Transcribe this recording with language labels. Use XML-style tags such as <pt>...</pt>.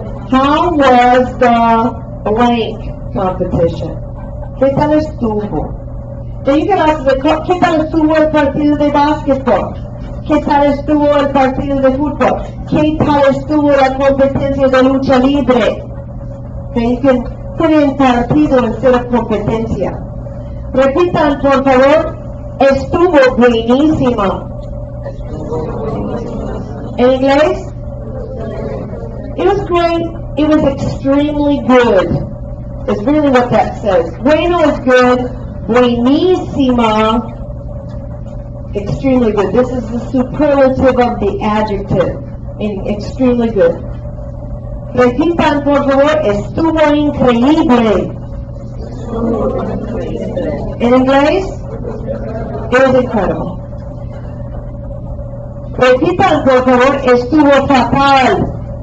<en>How was the blank competition?</en> <es>¿Qué tal estuvo?</es> <en>Then you can ask the</en> <es>¿qué tal estuvo el partido de básquetbol? ¿Qué tal estuvo el partido de fútbol? ¿Qué tal estuvo la competencia de lucha libre?</es> <en>Okay, you can put in partido instead of competencia.</en> <es>Repitan, por favor, estuvo buenísima. En inglés?</es> <en>It was great. It was extremely good. It's really what that says. Bueno is good. Buenísima. Extremely good. This is the superlative of the adjective. Meaning extremely good.</en> <es>Repitan, por favor, estuvo increíble.</es> <en>In inglés? It was incredible.</en> <es>Repitan, por favor, estuvo fatal.</es>